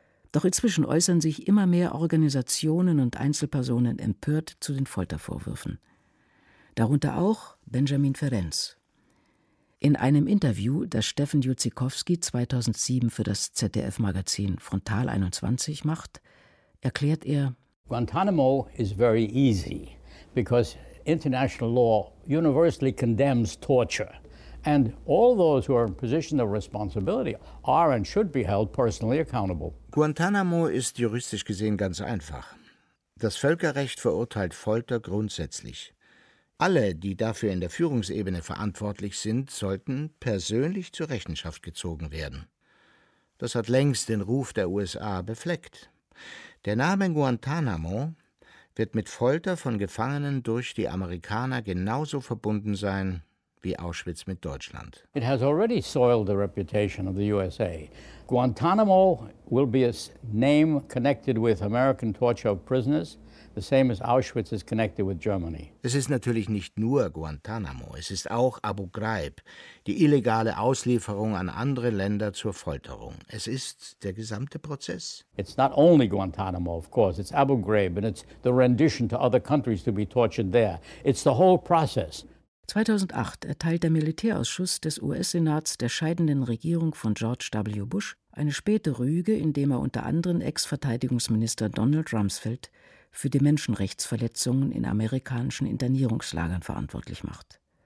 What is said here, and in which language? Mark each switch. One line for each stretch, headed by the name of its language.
German: Doch inzwischen äußern sich immer mehr Organisationen und Einzelpersonen empört zu den Foltervorwürfen. Darunter auch Benjamin Ferenc. In einem Interview, das Steffen Jutzikowski 2007 für das ZDF-Magazin Frontal 21 macht, erklärt er:
English: Guantanamo is very easy, because international law universally condemns torture. And all those who are in position of responsibility are and should be held personally accountable.
German: Guantanamo ist juristisch gesehen ganz einfach. Das Völkerrecht verurteilt Folter grundsätzlich. Alle, die dafür in der Führungsebene verantwortlich sind, sollten persönlich zur Rechenschaft gezogen werden. Das hat längst den Ruf der USA befleckt. Der Name Guantanamo wird mit Folter von Gefangenen durch die Amerikaner genauso verbunden sein wie Auschwitz mit Deutschland.
English: It has already soiled the reputation of the USA. Guantanamo will be a name connected with American torture of prisoners. The same as Auschwitz is connected with Germany.
German: Es ist natürlich nicht nur Guantanamo, es ist auch Abu Ghraib, die illegale Auslieferung an andere Länder zur Folterung. Es ist der gesamte Prozess.
English: It's not only Guantanamo, of course, it's Abu Ghraib and it's the rendition to other countries to be tortured there. It's the whole process.
German: 2008 erteilt der Militärausschuss des US-Senats der scheidenden Regierung von George W. Bush eine späte Rüge, indem er unter anderem Ex-Verteidigungsminister Donald Rumsfeld für die Menschenrechtsverletzungen in amerikanischen Internierungslagern verantwortlich macht.